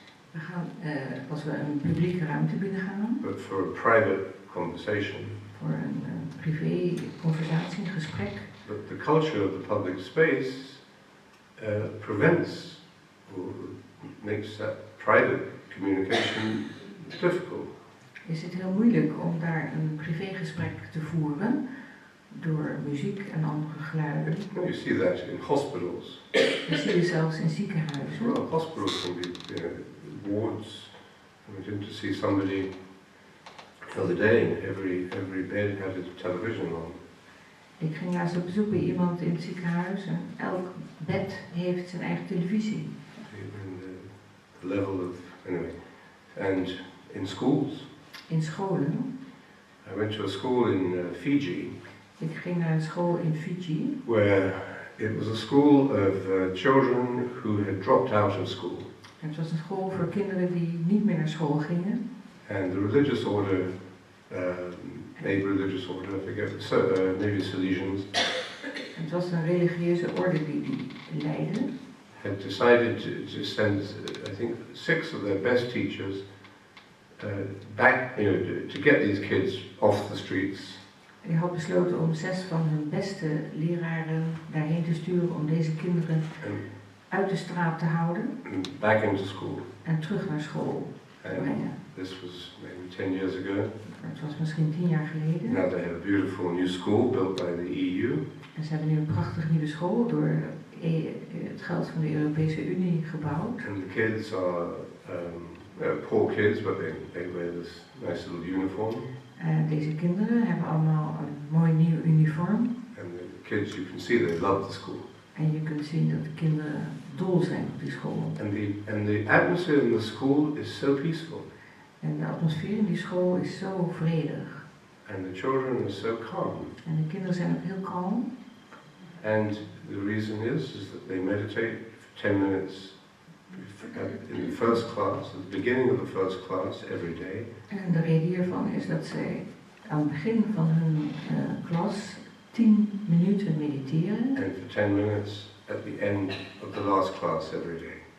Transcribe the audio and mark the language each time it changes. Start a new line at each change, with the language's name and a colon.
Dutch: We gaan, als we een publieke ruimte binnengaan,
English: But for a private conversation.
Dutch: voor een privé conversatie, een gesprek.
English: But the culture of the public space prevents or makes that private communication difficult.
Dutch: Is het heel moeilijk om daar een privégesprek te voeren door muziek en andere geluiden.
English: You see that in hospitals.
Dutch: Dat zie je zelfs in ziekenhuizen.
English: Well, hospitals can be wards. I went in to see somebody the other day, and every bed had a television on.
Dutch: Ik ging laatst op bezoek bij iemand in het ziekenhuis en elk bed heeft zijn eigen televisie.
English: The level of, anyway, and in schools.
Dutch: In scholen.
English: I went to a school in Fiji.
Dutch: Ik ging naar een school in Fiji.
English: Where it was a school of children who had dropped out of school.
Dutch: En het was een school voor kinderen die niet meer naar school gingen.
English: And the religious order, a religious order, I forget, maybe Salesians.
Dutch: Het was een religieuze orde die leidde.
English: Had decided to send, I think, 6 of their best teachers back, to get these kids off the streets.
Dutch: En die had besloten om 6 van hun beste leraren daarheen te sturen om deze kinderen uit de straat te houden.
English: And back into school.
Dutch: En terug naar school. brengen.
English: This was maybe 10 years ago.
Dutch: Het was misschien 10 jaar geleden.
English: Now they have a beautiful new school built by the EU.
Dutch: En ze hebben nu een prachtige nieuwe school door het geld van de Europese Unie gebouwd.
English: And the kids are poor kids, but they wear this nice little uniform.
Dutch: Deze kinderen hebben allemaal een mooi nieuw uniform.
English: And the kids, you can see they love the school.
Dutch: En je kunt zien dat de kinderen dol zijn op die school.
English: And the atmosphere in the school is so peaceful.
Dutch: En de atmosfeer in die school is zo vredig.
English: And the children are so calm.
Dutch: En de kinderen zijn ook heel kalm.
English: And the reason is that they meditate for 10 minutes in the first class, at the beginning of the first class, every day.
Dutch: En de reden hiervan is dat zij aan het begin van hun klas 10 minuten mediteren.
English: And for 10 minutes at the end of the last class every day.